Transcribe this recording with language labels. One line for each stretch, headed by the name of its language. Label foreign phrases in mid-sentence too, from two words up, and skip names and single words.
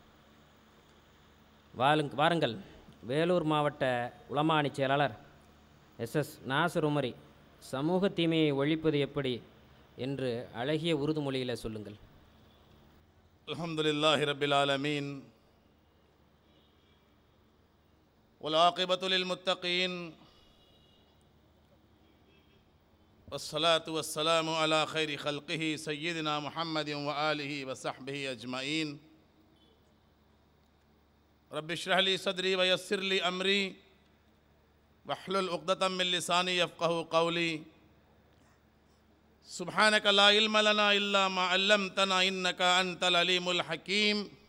Tamil: வாருங்கள், வேலூர் மாவட்ட உலமானி செயலாளர் எஸ்எஸ் நாசர் உமரி சமூக தீமையை ஒழிப்பது எப்படி என்று அழகிய உருது மொழியில் சொல்லுங்கள்.
Arabic: الحمد لله رب العالمين والعاقبة للمتقين والصلاة والسلام على خير خلقه سيدنا محمد وآله وصحبه أجمعين رب اشرح لي صدري ويسر لي أمري واحلل عقدة من لساني يفقهوا قولي سبحانك لا علم لنا إلا ما علمتنا إنك أنت العليم الحكيم